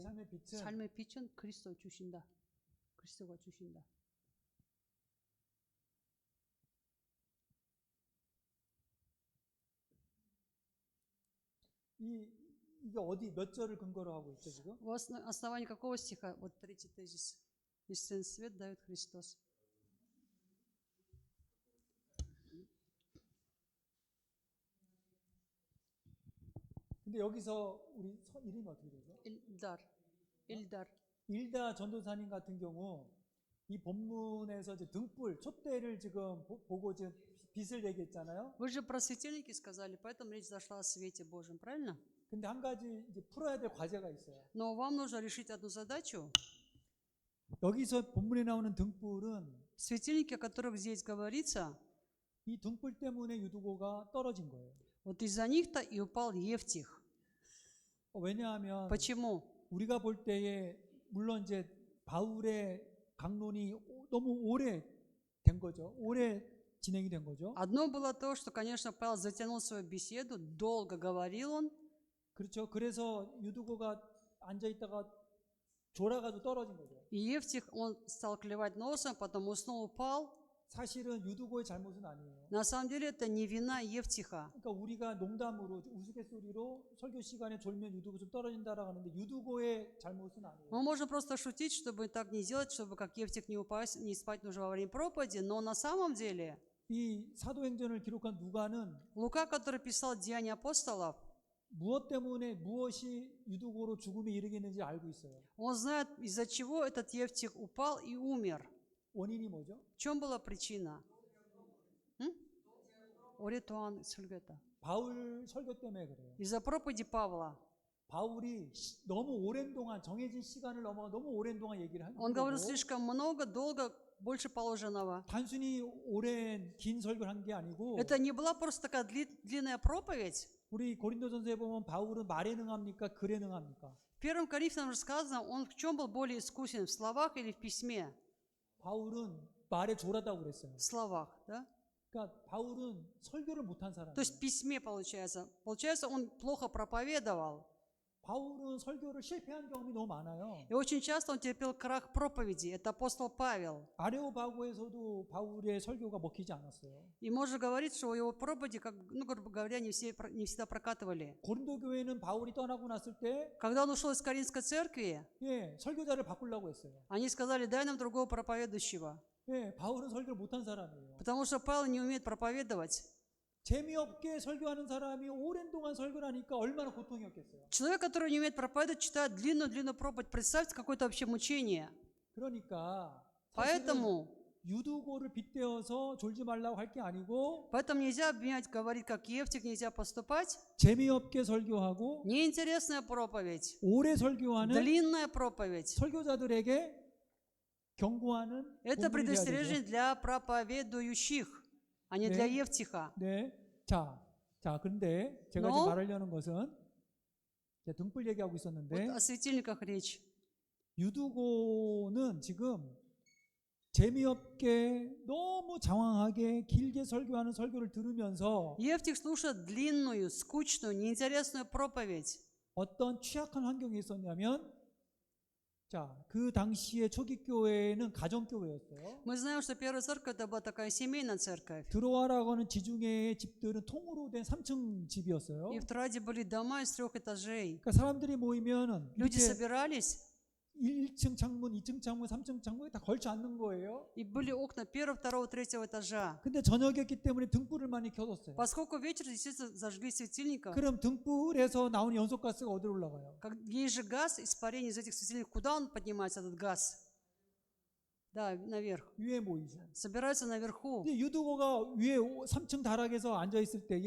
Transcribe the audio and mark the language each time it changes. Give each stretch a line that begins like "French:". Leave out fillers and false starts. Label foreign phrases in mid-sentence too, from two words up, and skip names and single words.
Korean: 삶의 빛은 삶의 빛은 그리스도 주신다. 그리스도가 주신다. 이게 어디 몇 절을 근거로 하고 있죠 지금?
Russian: В основании какого стиха? Вот третий тезис. Истинный свет дает Христос.
Korean: 근데 여기서 우리 이름이 어떻게 되죠? Ильдар. 일다 전도사님 같은 경우 이 본문에서 이제 등불, 촛대를 지금 보고 지금 빛을 얘기했잖아요.
Russian: Вы же про светильники сказали, поэтому речь зашла о свете Божьем, правильно?
Korean: 근데 한 가지 이제 풀어야 될 과제가 있어요.
Russian: Но вам нужно решить одну задачу.
Korean: 여기서 본문에 나오는 등불은
Russian: Светильники, о которых здесь говорится,
Korean: 이 등불 때문에 유두고가 떨어진 거예요.
Russian: вот из-за них-то и упал Евтих.
Korean: 왜냐하면
Russian: Почему?
Korean: 우리가 볼 때에 물론 이제 바울의 강론이 너무 오래 된 거죠. 오래 진행이 된 거죠.
Russian: Одно было то, что, конечно, Павел затянул свою беседу, долго говорил он,
Korean: 그렇죠. 그래서 유두고가 앉아 있다가 졸아가지고 떨어진 거죠.
Russian: и Евтих, он стал клевать носом, потом уснул, упал.
Korean: 사실은 유두고의 잘못은 아니에요.
Russian: На самом деле это не вина Евтиха.
Korean: 그러니까 우리가 농담으로 우스갯소리로 설교 시간에 졸면 유두고 좀 떨어진다라고 하는데 유두고의 잘못은 아니에요.
Russian: Мы можем просто шутить, чтобы так не делать, чтобы как Евтих не упасть, не спать нужно во время проповеди, но на самом деле
Korean: 이 사도행전을 기록한 누가는
Russian: Лука, который писал Деяния апостолов,
Korean: 무엇 때문에 무엇이 유두고로 죽음에 이르겠는지 알고 있어요.
Russian: он знает, из-за чего этот Евтих упал и умер.
Korean: 원인이 뭐죠?
Russian: В чем была причина? Оритуан Сульгета.
Korean: 바울 설교 때문에 그래요.
Russian: Из-за проповеди Павла.
Korean: 바울이 너무 오랜 동안 정해진 시간을 넘어가 너무 오랜 동안 얘기를 한
Russian: Он говорил
Korean: 거고
Russian: слишком много, долго, больше положенного.
Korean: 단순히 오랜 긴 설교를 한 게 아니고
Russian: Это не была просто такая длинная проповедь.
Korean: 우리 고린도전서에 보면 바울은 말에 능합니까? 글에 능합니까?
Russian: В первом Коринфянам же сказано, он в чем был более искусен, в словах или в письме?
Korean: 바울은 말에 졸하다고 그랬어요.
Russian: В словах, да?
Korean: 그러니까 바울은 설교를 못한
Russian: То
Korean: 사람이에요.
Russian: есть в письме получается. Получается, он плохо проповедовал.
Korean: 바울은 설교를 실패한 경험이 너무 많아요.
Russian: И очень часто он терпел крах проповеди. Это апостол Павел.
Korean: 아레오바고에서도 바울의 설교가 먹히지 않았어요.
Russian: И можно говорить, что его проповеди, как, ну, грубо говоря, не всегда прокатывали.
Korean: 고린도 교회는 바울이 떠나고 났을 때
Russian: Когда он ушел из Каринской церкви,
Korean: 설교자를 바꾸려고 했어요.
Russian: они сказали, дай нам другого проповедующего.
Korean: 바울은 설교를 못한 사람이에요.
Russian: Потому что Павел не умеет проповедовать.
Korean: 재미없게 설교하는 사람이 오랜 동안 설교를 하니까 얼마나 고통이었겠어요.
Russian: Человек, который не умеет проповедовать, читает длинную проповедь. Представьте, какое-то вообще мучение.
Korean: 그러니까
Russian: Поэтому
Korean: 유두고를 빗대어서 졸지 말라고 할 게 아니고
Russian: нельзя обвинять, говорить, как Евтих, нельзя поступать.
Korean: 재미없게 설교하고
Russian: Неинтересная проповедь,
Korean: 오래 설교하는
Russian: длинная проповедь.
Korean: 설교자들에게 경고하는
Russian: Это
Korean: 본분이 돼야
Russian: предостережение
Korean: 되죠.
Russian: для проповедующих, а не для Евтиха.
Korean: 네. 자, 그런데 제가
Russian: Но-
Korean: 지금 말하려는 것은 제가 등불 얘기하고
Russian: Вот
Korean: 있었는데
Russian: о светильниках речь.
Korean: 유두고는 지금 재미없게 너무 장황하게 길게 설교하는 설교를 들으면서
Russian: Евтих слушает длинную, скучную, неинтересную проповедь.
Korean: 어떤 취약한 환경에 있었냐면 그 당시에 초기 교회는 가정교회였어요.
Russian: Мы знаем, что первая церковь это была такая семейная церковь.
Korean: 드로아라고 하는 지중해의 집들은 통으로 된 3층 집이었어요.
Russian: И в Троаде были дома из 3 этажей.
Korean: 그러니까 사람들이 모이면은
Russian: Люди
Korean: 밑에
Russian: собирались,
Korean: 1층 창문, 2층 창문, 3층 창문에 다 걸쳐 앉는 거예요.
Russian: и были окна 1, 2, 3 этажа.
Korean: 근데 저녁이었기 때문에 등불을 많이 켜뒀어요.
Russian: Поскольку вечером, естественно, зажгли светильников,
Korean: 그럼 등불에서 나오는 연소가스가 어디로 올라가요?
Russian: есть же газ, испарение из этих светильников. Куда он поднимается, этот газ? Да, наверх.
Korean: 위에 모이죠.
Russian: Собираются наверху.
Korean: 근데 유두고가 위에 3층 다락에서 앉아 있을 때에